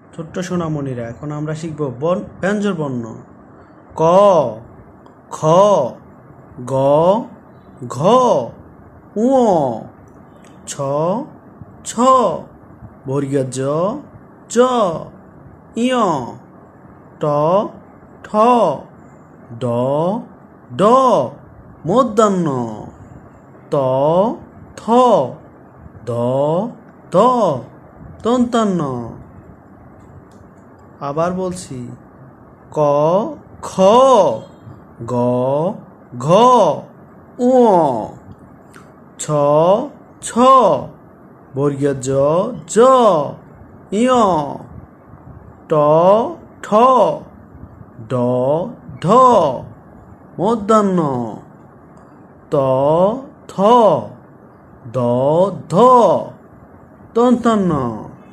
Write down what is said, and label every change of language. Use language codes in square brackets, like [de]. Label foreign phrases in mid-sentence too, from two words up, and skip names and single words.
[bn] ছোট্ট সোনামণিরা, এখন আমরা শিখব ব্যঞ্জন বর্ণ। ক, খ, গ, ঘ, ঙ, ছ, ছ, বর্গীয় জ, জ, ইয়, ট, ঠ, ড, ড, মূর্ধন্য, ত, থ, দ, দ, দন্তান্ন। আবার বলছি, ক, খ, গ, ঘ, ঙ, ছ, ছ, বর্গীয় জ, জ, ইয়, ট, ঠ, ড, ঢ, মূর্ধন্য, ত, থ, দ, ধ, দন্তান্ন।